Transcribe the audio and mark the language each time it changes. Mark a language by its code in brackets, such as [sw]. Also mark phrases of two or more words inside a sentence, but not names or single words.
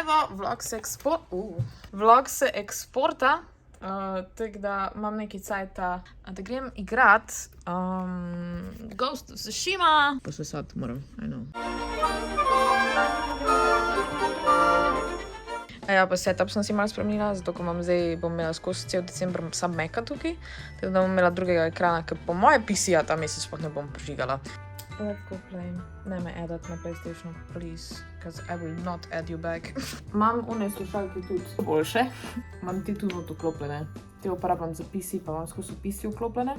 [sl] Evo, vlog se eksporta, tako da imam nekaj cajta, da grem igrat Ghost of Tsushima. Posesati moram, [en] I know. [sl] Ja, pa setup sem si malo spremenila, zato ko bom imela skozi cel december sam Maca tukaj, tako da bom imela drugega ekrana, ker po moje PC-ja ta mesec sploh ne bom prižigala. [en] Let's go play. [sl] Ne me [en] edit [sl] na PlayStationu, [en] please, because I will not add you back. [sl] Imam one slušalke tudi boljše. Imam te tudi not vklopljene. Te uporabljam za PC, pa imam skozi PC vklopljene.